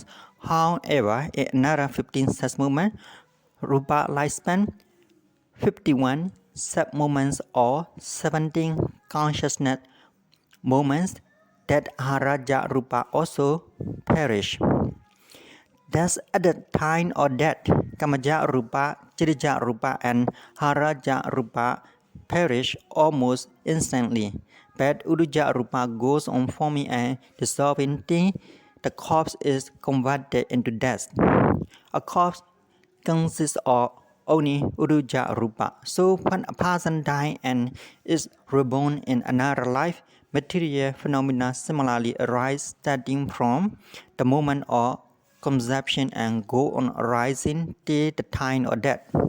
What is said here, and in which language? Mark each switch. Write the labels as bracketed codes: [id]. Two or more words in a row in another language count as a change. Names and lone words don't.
[en] However, in another 15 such moments, rupa lifespan 51 sub moments or 17 consciousness moments, that [pi] haraja rupa [en] also perish. Thus, at the time of death, [pi] kamaja rupa, chirija rupa, and haraja rupa [en] perish almost instantly. But [pi] uduja rupa [en] goes on forming and dissolving till the corpse is converted into dust. A corpse consists of only [pi] uduja rupa. [en] So when a person dies and is reborn in another life, material phenomena similarly arise starting from the moment of conception and go on arising till the time of death.